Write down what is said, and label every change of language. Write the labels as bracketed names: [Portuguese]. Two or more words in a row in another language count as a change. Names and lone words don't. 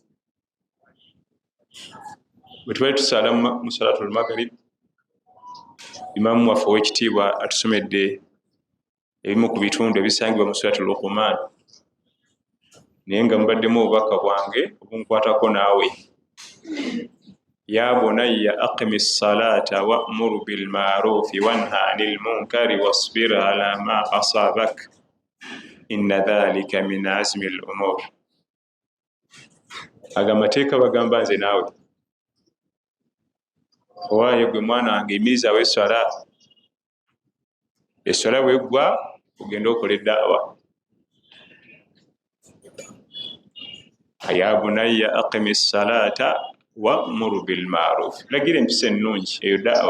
[Ganda] Bwe tubali tusala mu [Arabic] صلاة المغرب, [Ganda] imaamu waffe ow'ekitiibwa atusomedde ebimu ku bitundu ebisangibwa mu suratu Luqman, naye nga mubaddemu obubaka bwange obunkwatako naawe. [Arabic] يا بني أقم الصلاة وأمر بالمعروف وانه عن المنكر واصبر على ما أصابك إن ذلك من عزم الأمور. [Ganda] Aga mateeka bagamba nze naawe. Owaaye gwe mwana wange, yimirizaawo esswala. Esswala bweggwa ogenda okola eddaawa. [Arabic] يا بني أقم الصلاة وأمر بالمعروف, [Ganda] lagira empisa ennungi, eyo daawa.